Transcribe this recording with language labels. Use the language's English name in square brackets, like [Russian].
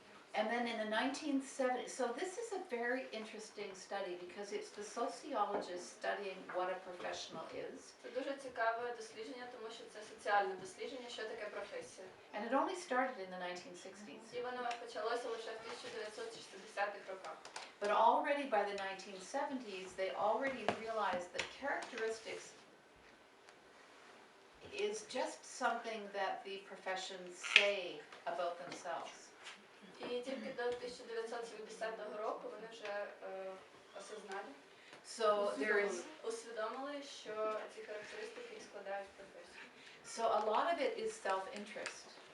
[English] And then in the 1970s, so this is a very interesting study because it's the sociologists studying what a professional is. [Ukrainian] Це дуже цікаве дослідження, тому що це соціальне дослідження, що таке професія. [English] And it only started in the 1960s. [Ukrainian] І воно почалося лише в 1960-х роках. [English] But already by the 1970s, they already realized that characteristics is just something that the professions say about themselves. [Ukrainian] І тільки до 1970 року вони вже осознали, [English] So there is, [Ukrainian] усвідомили, що ці характеристики і складають професію. [English] so a lot of it is self-interest.